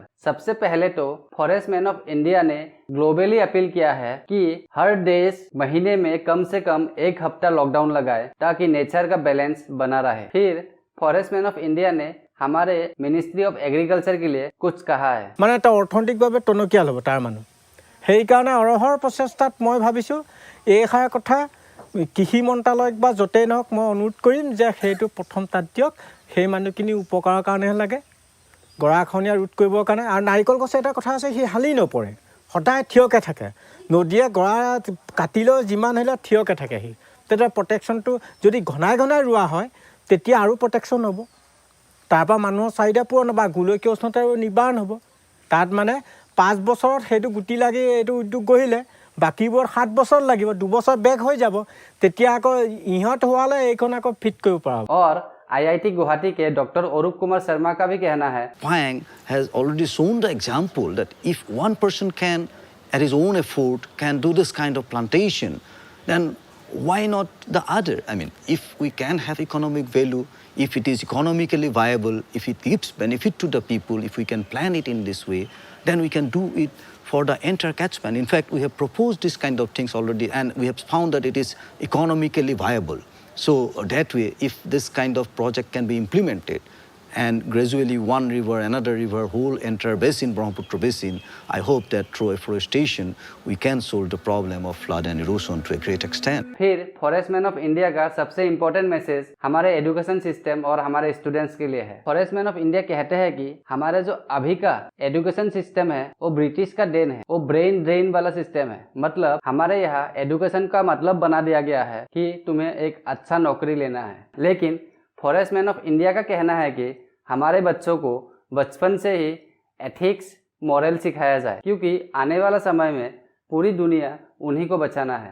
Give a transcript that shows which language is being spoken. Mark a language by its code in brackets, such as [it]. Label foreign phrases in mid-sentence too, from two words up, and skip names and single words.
[hi] सबसे पहले तो फॉरेस्ट मैन ऑफ इंडिया ने [en] globally appeal [hi] किया है कि हर देश महीने महीने में कम से कम 1 हफ्ता लॉकडाउन लगाए ताकि नेचर का बैलेंस बना रहे। फिर फॉरेस्टमैन ऑफ इंडिया ने हमारे मिनिस्ट्री ऑफ एग्रीकल्चर के लिए कुछ कहा है। [as] মানে এটা অৰ্থনৈতিকভাৱে টনকিয়াল হ'ব তাৰ মানুহ, সেইকাৰণে অৰহৰ প্ৰচেষ্টাত মই ভাবিছোঁ এইষাৰ কথা কৃষি মন্ত্ৰালয়ক বা য'তেই নহওক মই অনুৰোধ কৰিম যে সেইটো প্ৰথম তাত দিয়ক। সেই মানুহখিনি উপকাৰৰ কাৰণেহে লাগে, গৰাখহনীয়া ৰোধ কৰিবৰ কাৰণে। আৰু নাৰিকল গছে এটা কথা আছে, সি হালি নপৰে, সদায় থিয়কৈ থাকে। নদীয়ে গৰা কাটিলেও যিমান হ'লে থিয়কৈ থাকে সি। তেতিয়া প্ৰটেকশ্যনটো যদি ঘনাই ঘনাই ৰোৱা হয় তেতিয়া আৰু প্ৰটেকশ্যন হ'ব, তাৰপৰা মানুহৰ চাহিদা পূৰণ হ'ব, গোলকীয় উষ্ণতা নিবাৰণ হ'ব। তাত মানে 5 বছৰত সেইটো গুটি লাগি এইটো উদ্যোগ গঢ়িলে, বাকীবোৰ 7 বছৰ লাগিব, 2 বছৰ বেক হৈ যাব, তেতিয়া আকৌ ইহঁত হোৱালে এইখন আকৌ ফিট কৰিব পৰা হ'ব। [hi] और IIT गुवाहाटी के डॉक्टर अरूप कुमार शर्मा का भी कहना है, [en] Pang has already shown the example that if one person can, at his own effort, can do this kind of plantation, then why not the other? I mean, if we can have economic value, if it is economically viable, if it gives benefit to the people, if we can plan it in this way, then we can do it for the entire catchment. In fact, we have proposed this kind of things already, and we have found that it is economically viable. So that way, if this kind of project can be implemented, and gradually one river, another river, whole entire basin, Brahmaputra basin, I hope that through afforestation, we can solve the problem of flood and erosion to a great extent. [hi] फिर फॉरेस्टमैन ऑफ इंडिया का सबसे [en] important message [hi] हमारे [en] education system [hi] और हमारे स्टूडेंट्स के लिए है। फॉरेस्टमैन ऑफ इंडिया कहते हैं कि हमारे जो अभी का [en] education system [hi] है वो ब्रिटिश का देन है, वो [en] brain drain [hi] वाला सिस्टम है। मतलब हमारे यहाँ एजुकेशन का मतलब बना दिया गया है कि तुम्हें एक अच्छा नौकरी लेना है, लेकिन फॉरेस्टमैन ऑफ इंडिया का कहना है कि हमारे बच्चों को बचपन से ही [en] ethics moral [hi] सिखाया जाए, क्योंकि आने वाला समय में पूरी दुनिया उन्हीं को बचाना है।